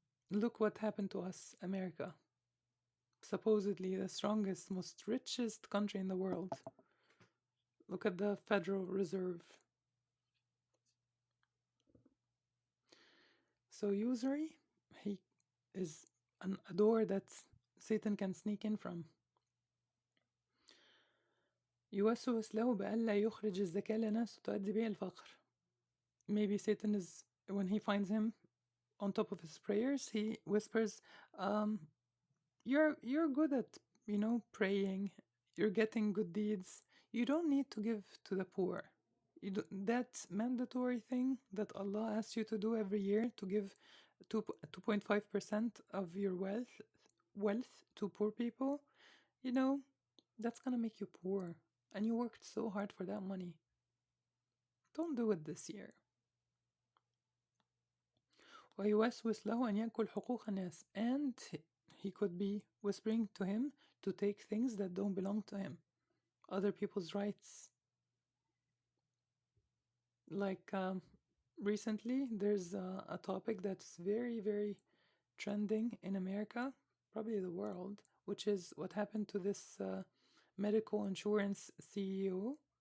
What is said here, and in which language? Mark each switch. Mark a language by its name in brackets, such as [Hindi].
[English] Look what happened to us, America. Supposedly the strongest, most richest country in the world. Look at the Federal Reserve. So usury, he is a door that Satan can sneak in from. [Arabic] يوسوس له بألا يخرج الزكاة لنفسه تؤدي به الفقر. [English] Maybe Satan is, when he finds him on top of his prayers, he whispers, you're good at, praying, you're getting good deeds, you don't need to give to the poor. That mandatory thing that Allah asks you to do every year, to give 2.5% of your wealth to poor people, that's gonna make you poor. And you worked so hard for that money. Don't do it this year. [Arabic] ويوسوس له أن يأكل حقوق الناس. [English] And he could be whispering to him to take things that don't belong to him. Other people's rights. Like recently, there's a topic that's very, very trending in America, probably the world, which is what happened to this medical insurance CEO.